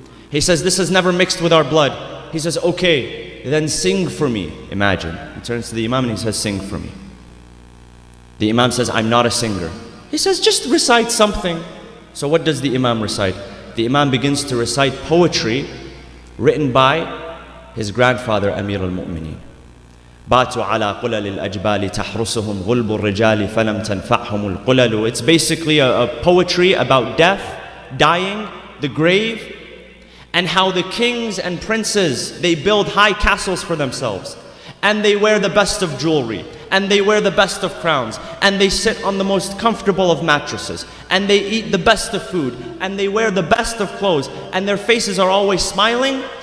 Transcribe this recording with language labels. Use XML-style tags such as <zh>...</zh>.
<en>He says, "This has never mixed with our blood." He says, "Okay, then sing for me." Imagine. He turns to the Imam and he says, "Sing for me." The Imam says, "I'm not a singer." He says, "Just recite something." So what does the Imam recite? The Imam begins to recite poetry written by his grandfather, Amir al-Mu'mineen.</en> <ar>باتوا على قلل الأجبال تحرسهم غلب الرجال فلم تنفعهم القلل.</ar> <en>It's basically a poetry about death, dying, the grave, and how the kings and princes, they build high castles for themselves, and they wear the best of jewelry, and they wear the best of crowns, and they sit on the most comfortable of mattresses, and they eat the best of food, and they wear the best of clothes, and their faces are always smiling.</en>